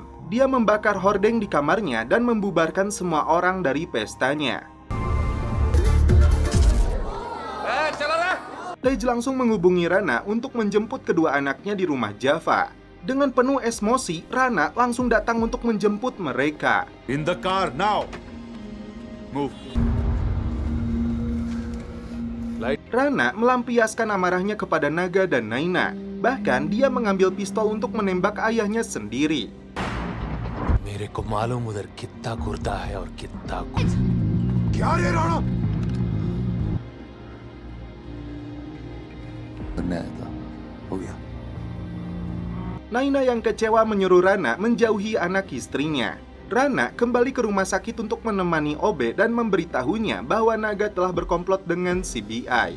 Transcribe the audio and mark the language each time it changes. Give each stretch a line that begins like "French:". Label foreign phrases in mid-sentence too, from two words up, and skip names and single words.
Indonesian: Dia membakar hordeng di kamarnya dan membubarkan semua orang dari pestanya. Tej langsung menghubungi Rana untuk menjemput kedua anaknya di rumah Java. Dengan penuh emosi, Rana langsung datang untuk menjemput mereka.
English: In the car now. Move.
Indonesian: Rana melampiaskan amarahnya kepada Naga dan Naina. Bahkan dia mengambil pistol untuk menembak ayahnya sendiri.
Hindi: मेरे को मालूम उधर कितना गुर्दा है और कितना क्या रे राणा?
Indonesian: Naina yang kecewa menyuruh Rana menjauhi anak istrinya. Rana kembali ke rumah sakit untuk menemani Obe dan memberitahunya bahwa Naga telah berkomplot dengan CBI.